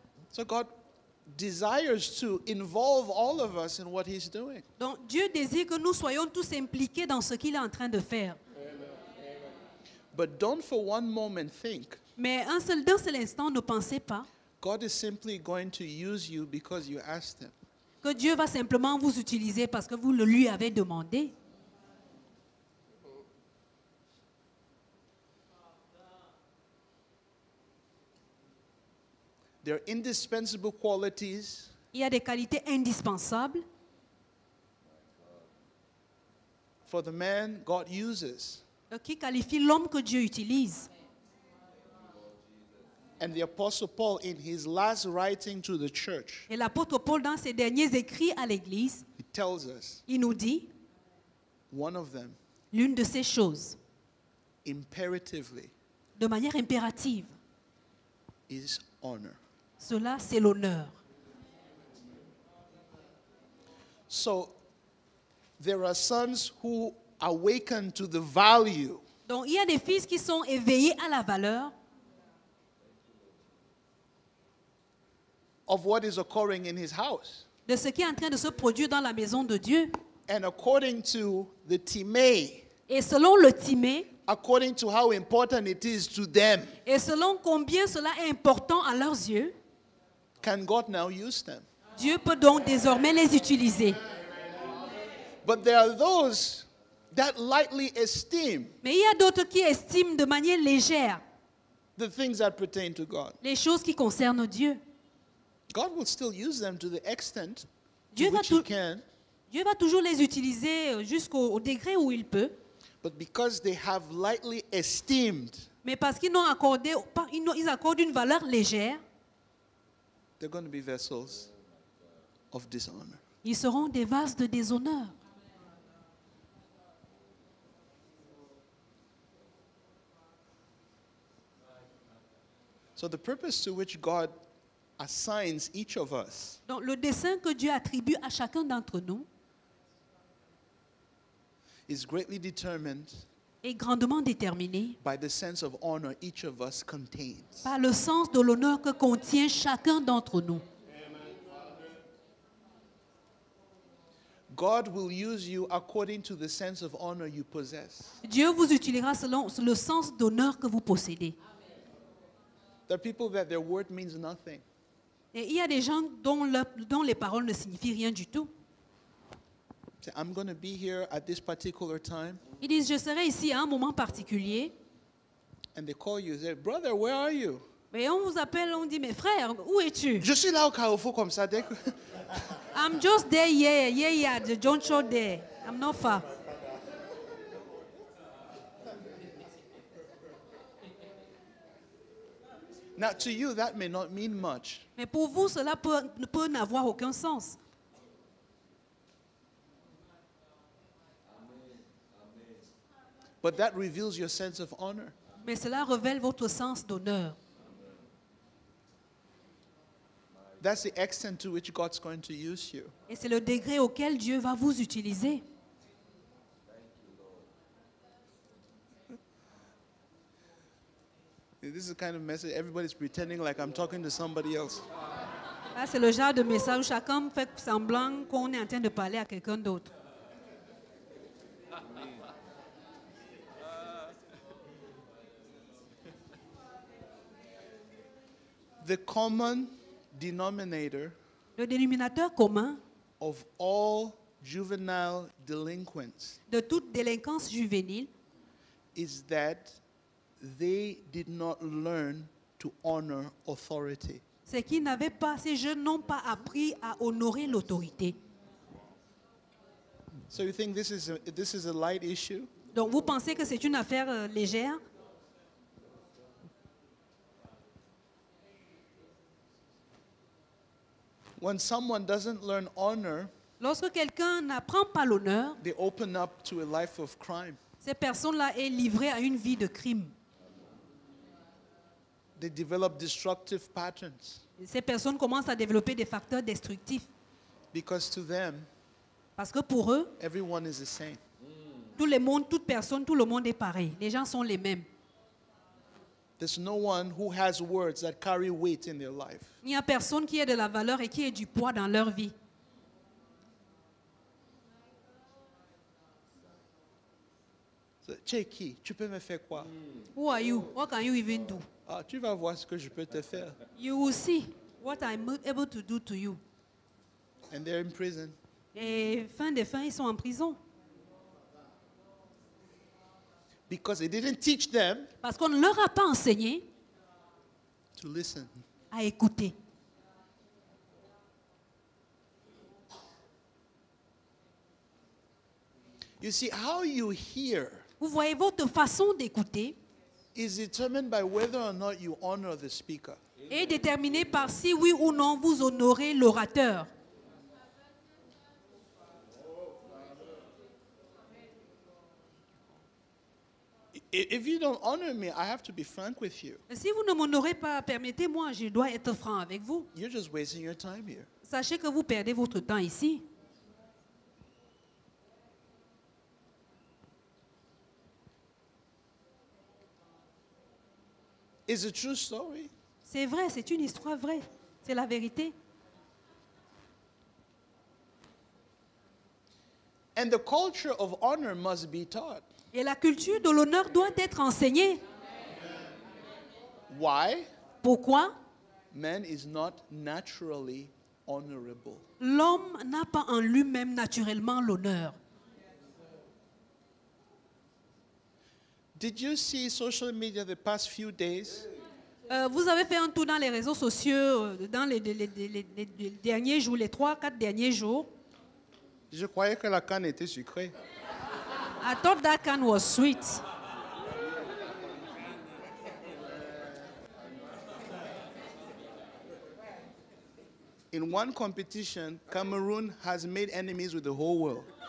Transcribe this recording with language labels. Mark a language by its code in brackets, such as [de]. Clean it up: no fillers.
[en] So God desires to involve all of us in what he's doing. [fr] Donc, Dieu désire que nous soyons tous impliqués dans ce qu'il est en train de faire. [en] But don't for one moment think [fr] Mais d'un seul instant, ne pensez pas [en] God is simply going to use you because you asked him. [fr] que Dieu va simplement vous utiliser parce que vous le lui avez demandé. [en] There are indispensable qualities [fr] Il y a des qualités indispensables [en] for the man God uses. [fr] qui qualifient l'homme que Dieu utilise. [en] And the Apostle Paul, in his last writing to the church, [fr] Et l'apôtre Paul, dans ses derniers écrits à l'Église, [en] he tells us [fr] il nous dit [en] one of them, [fr] l'une de ces choses, [en] imperatively, [fr] de manière impérative. [en] is honor. [fr] Cela, c'est l'honneur. [en] So there are sons who awaken to the value [fr] Donc, il y a des fils qui sont éveillés à la valeur [en] of what is occurring in his house. [fr] de ce qui est en train de se produire dans la maison de Dieu. [en] And according to the Timei, [fr] Et selon le Timée, [en] according to how important it is to them, [fr] et selon combien cela est important à leurs yeux, [en] can God now use them? [fr] Dieu peut donc désormais les utiliser. [en] But there are those that lightly esteem [fr] Mais il y a d'autres qui estiment de manière légère [en] the things that pertain to God. [fr] les choses qui concernent Dieu. [en] God will still use them to the extent to [fr] Dieu va, [en] which He [fr] tou- [en] can, [fr] Dieu va toujours les utiliser jusqu'au degré où il peut. [en] but because they have lightly esteemed, [fr] Mais parce qu'ils ils accordent une valeur légère, [en] they're going to be vessels of dishonor. [fr] ils seront des vases de déshonneur. [en] So the purpose to which God assigns each of us [fr] Donc le dessein que Dieu attribue à chacun d'entre nous [en] is greatly determined [fr] est grandement déterminé [en] by the sense of honor each of us contains. [fr] par le sens de l'honneur que contient chacun d'entre nous. [en] God will use you according to the sense of honor you possess. [fr] Dieu vous utilisera selon le sens d'honneur que vous possédez. [en] There are people that their word means nothing. [fr] Et il y a des gens dont les paroles ne signifient rien du tout. [en] Say, I'm going to be here at this particular time. [fr] Ils disent, je serai ici à un moment particulier. [en] And they call you, say, brother, where are you? [fr] Mais on vous appelle, on dit, mais frère, où es-tu? Je suis là au Carrefour comme ça. Dès que... [en] I'm just there, yeah, the John Show there. I'm not far. Now, to you, that may not mean much. [fr] Mais pour vous, cela peut n'avoir aucun sens. [en] But that reveals your sense of honor. [fr] Mais cela révèle votre sens d'honneur. [en] That's the extent to which God's going to use you. [fr] Et c'est le degré auquel Dieu va vous utiliser. [en] This is the kind of message everybody's pretending like I'm talking to somebody else. [fr] Là, c'est le genre de message où chacun fait semblant qu'on est en train de parler à quelqu'un d'autre. [en] The common denominator [fr] Le dénominateur commun [en] of all juvenile delinquents [fr] de toute délinquance juvénile, [en] is that they did not learn to honor authority. [fr] C'est qu'ils n'avaient pas, ces jeunes n'ont pas appris à honorer l'autorité. [en] So you think this is a light issue? [fr] Donc vous pensez que c'est une affaire légère? [en] When someone doesn't learn honor, [fr] Lorsque quelqu'un n'apprend pas l'honneur, [en] they open up to a life of crime. [fr] cette personne-là est livrée à une vie de crime. [en] They develop destructive patterns [fr] Ces personnes commencent à développer des facteurs destructifs. [en] because to them, [fr] Parce que pour eux, [en] everyone is the same. [fr] tout le monde, toute personne, tout le monde est pareil. Les gens sont les mêmes. [en] There's no one who has words that carry weight in their life. [fr] Il n'y a personne qui ait de la valeur et qui ait du poids dans leur vie. So, Cheki, tu peux me faire quoi? [en] Who are you? What can you even do? [fr] Ah, tu vas voir ce que je peux te faire. [en] You will see what I'm able to do to you. And they're in prison. [fr] Et fin de fin, ils sont en prison. [en] Because they didn't teach them [fr] Parce qu'on ne leur a pas enseigné [en] to listen. [fr] à écouter. [en] You see, how you hear [fr] Vous voyez, votre façon d'écouter [en] is determined by whether or not you honor the speaker. [fr] est déterminée par si oui ou non vous honorez l'orateur. [en] If you don't honor me, I have to be frank with you. [fr] Si vous ne m'honorez pas, permettez-moi, je dois être franc avec vous. [en] You're just wasting your time here. [fr] Sachez que vous perdez votre temps ici. [en] It's a true story. [fr] C'est vrai, c'est une histoire vraie. C'est la vérité. [en] And the culture of honor must be taught. [fr] Et la culture de l'honneur doit être enseignée. [en] Why? [fr] Pourquoi? [en] Man is not naturally honorable. [fr] L'homme n'a pas en lui-même naturellement l'honneur. [en] Did you see social media the past few days? [fr] Vous avez fait un tour dans les réseaux sociaux dans les derniers jours, les 3-4 derniers jours. Je croyais que la canne était sucrée. [en] I thought that can was sweet. In one competition, Cameroon has made enemies with the whole world.